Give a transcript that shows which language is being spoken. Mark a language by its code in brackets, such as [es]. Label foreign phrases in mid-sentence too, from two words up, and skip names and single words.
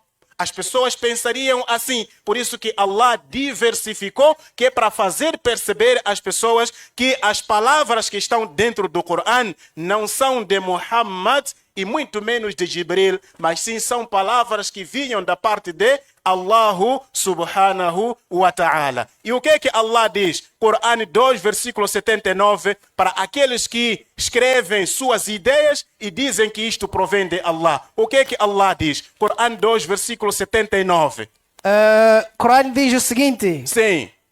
[pt] As pessoas pensariam assim. Por isso que Allah diversificou, que é para fazer perceber às pessoas que as palavras que estão dentro do Corão não são de Muhammad e muito menos de Jibril, mas sim são palavras que vinham da parte de [ar] الله سبحانه وتعالى. [pt] E o que é que Allah diz? Corão 2, versículo 79, para aqueles que escrevem suas ideias e dizem que isto provém de Allah. O que é que Allah diz? Corão 2, versículo 79. Corão diz o seguinte. Sim.